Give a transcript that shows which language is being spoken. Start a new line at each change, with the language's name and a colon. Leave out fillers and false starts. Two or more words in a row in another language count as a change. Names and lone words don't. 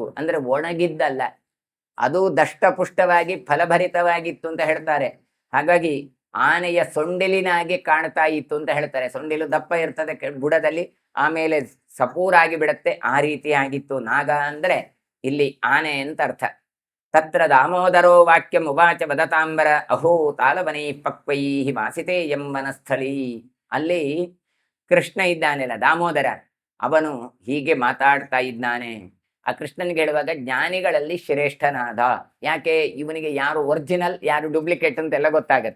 Kannada: ಅಂದ್ರೆ ಒಣಗಿದ್ದಲ್ಲ, ಅದು ದಷ್ಟಪುಷ್ಟವಾಗಿ ಫಲಭರಿತವಾಗಿತ್ತು ಅಂತ ಹೇಳ್ತಾರೆ. ಹಾಗಾಗಿ ಆನೆಯ ಸೊಂಡಿಲಿನ ಹಾಗೆ ಕಾಣ್ತಾ ಇತ್ತು ಅಂತ ಹೇಳ್ತಾರೆ. ಸೊಂಡಿಲು ದಪ್ಪ ಇರ್ತದೆ ಬುಡದಲ್ಲಿ, ಆಮೇಲೆ ಸಪೂರಾಗಿ ಬಿಡತ್ತೆ, ಆ ರೀತಿ ಆಗಿತ್ತು. ನಾಗ ಅಂದ್ರೆ ಇಲ್ಲಿ ಆನೆ ಅಂತ ಅರ್ಥ.
Sanskrit: ತತ್ರ ದಾಮೋದರೋ ವಾಕ್ಯಂ ಉವಾಚ ವದತಾಂಬರ ಅಹೋ ತಾಲವನೈ ಪಕ್ವೈ ವಾಸಿತೆ ಎಂಬನಸ್ಥಳೀ.
Kannada: ಅಲ್ಲಿ ಕೃಷ್ಣ ಇದ್ದಾನೆಲ್ಲ ದಾಮೋದರ, ಅವನು ಹೀಗೆ ಮಾತಾಡ್ತಾ ಇದ್ದಾನೆ. ಆ ಕೃಷ್ಣನಿಗೆ ಹೇಳುವಾಗ ಜ್ಞಾನಿಗಳಲ್ಲಿ ಶ್ರೇಷ್ಠನಾದ. ಯಾಕೆ? ಇವನಿಗೆ ಯಾರು ಒರಿಜಿನಲ್ ಯಾರು ಡೂಪ್ಲಿಕೇಟ್ ಅಂತೆಲ್ಲ ಗೊತ್ತಾಗತ್ತೆ.